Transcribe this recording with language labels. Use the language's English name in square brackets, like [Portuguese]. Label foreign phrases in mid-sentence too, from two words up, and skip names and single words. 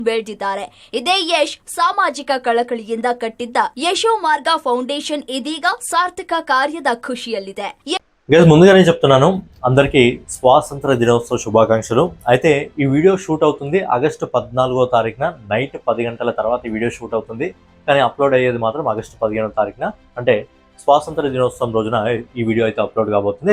[Kannada] ಬೆಳೆದಿದ್ದಾರೆ. ಇದೇ ಯಶ್ ಸಾಮಾಜಿಕ ಕಳಕಳಿಯಿಂದ ಕಟ್ಟಿದ್ದ ಯಶೋ ಮಾರ್ಗ ಫೌಂಡೇಶನ್ ಇದೀಗ ಸಾರ್ಥಕ ಕಾರ್ಯದ ಖುಷಿಯಲ್ಲಿದೆ. [Telugu] ముందుగానే చెప్తున్నాను, అందరికీ స్వాతంత్ర దినోత్సవ శుభాకాంక్షలు. అయితే ఈ [English] video shoot [Telugu] అవుతుంది ఆగస్టు 14వ తారీఖున నైట్ 10 గంటల తర్వాత ఈ [English] video shoot [Telugu] అవుతుంది. కానీ అప్లోడ్ అయ్యేది మాత్రం ఆగస్టు 15వ తారీఖున, అంటే స్వాతంత్ర దినోత్సవం రోజున ఈ వీడియో అయితే అప్లోడ్ కాబోతుంది.